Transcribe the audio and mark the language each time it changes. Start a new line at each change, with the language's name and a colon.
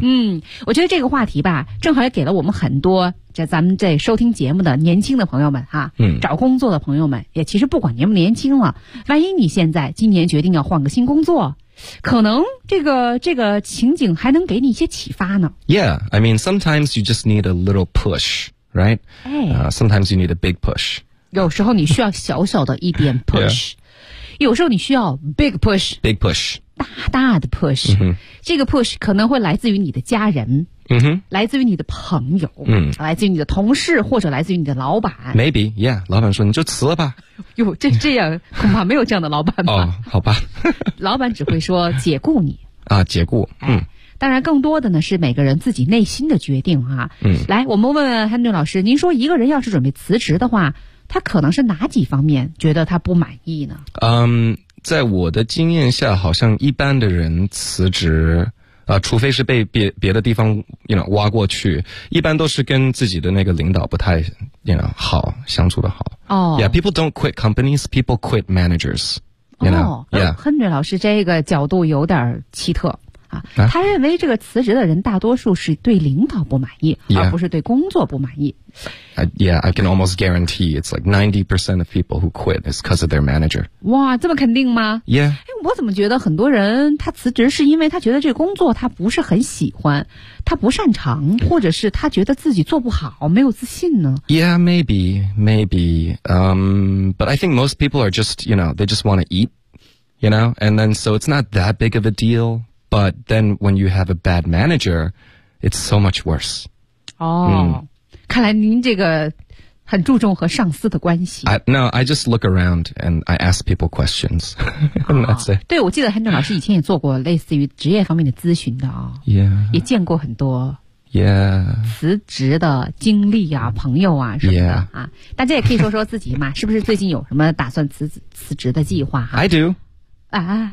Chinese: 嗯，我觉得这个话题吧正好也给了我们很多这咱们这收听节目的年轻的朋友们哈、啊嗯、找工作的朋友们也其实不管年不年轻了，万一你现在今年决定要换个新工作，可能这个情景还能给你一些启发呢。
English: Yeah, I mean sometimes you just need a little pushRight?、Sometimes you need a big push.
Chinese: 有时候你需要小小的一点 push. 、
English: yeah.
Chinese: 有时候你需要 big push.
English: Big push.
Chinese: 大大的 push.、 Mm-hmm. 这个 push 可能会来自于你的家人、 mm-hmm. 来自于你的朋友、 mm-hmm. 来自于你的同事或者来自于你的老板。
English: Maybe, yeah.
Chinese: 老板说你就辞了吧。哟，这样恐怕没有这样的老板吧。哦、好吧。老板只会说解雇你。啊，解雇。嗯。当然更多的呢是每个人自己内心的决定啊。嗯，来我们问问 Henry 老师，您说一个人要是准备辞职的话，他可能是哪几方面觉得他不满意呢？在我的经验下好像一般的人辞职除非是被别的地方 you know, 挖过去，一般都是跟自己的那个领导不太 you know, 好相处的好。哦、
English: yeah, people don't quit companies, people quit managers. You know?
Chinese: 哦、yeah. Henry 老师这个角度有点奇特。他认为这个辞职的人大多数是对领导不满意、
English: yeah.
Chinese: 而不是对工作不满意。
English: Yeah, I can almost guarantee it's like 90% of people who quit is because of their manager.
Chinese: 哇，这么肯定吗？
English: Yeah.
Chinese: 我怎么觉得很多人他辞职是因为他觉得这工作他不是很喜欢，他不擅长，或者是他觉得自己做不好，没有自信呢？
English: Yeah, maybe. But I think most people are just, you know, they just want to eat, you know, and then so it's not that big of a deal. But then when you have a bad manager, it's so much worse.
Chinese: 哦、嗯、看来您这个很注重和上司的关系。
English: No, I just look around and I ask people questions.
Chinese: 对，我记得 Henry 老师以前也做过类似于职业方面的咨询的、哦、yeah. 也见过很多。
English: Yeah.
Chinese: 辞职的经历啊，朋友啊什么的、
English: yeah. 啊。
Chinese: 大家也可以说说自己嘛，是不是最近有什么打算辞职的计划、啊、
English: I do. 啊、